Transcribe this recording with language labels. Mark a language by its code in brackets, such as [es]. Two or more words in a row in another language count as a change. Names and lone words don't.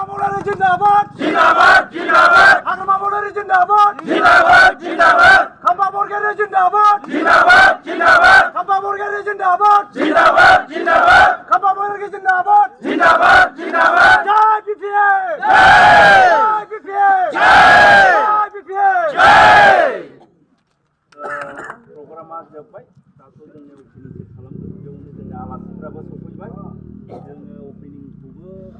[hi] मौलाना ज़िंदाबाद, आगामा मौलाना ज़िंदाबाद, खम्बा मोर्गाने ज़िंदाबाद, खम्बा मोर्गाने ज़िंदाबाद, खम्बा मोर्गाने ज़िंदाबाद, जय बीपीएम, जय बीपीएम, जय बीपीएम, जय. [brx] Program जोब्बाय दाथ' जोङो ओपनिं खालामगोन बेयावनो जोंनि आलासिफ्राबो सफैबाय जोङो ओपनिंखौबो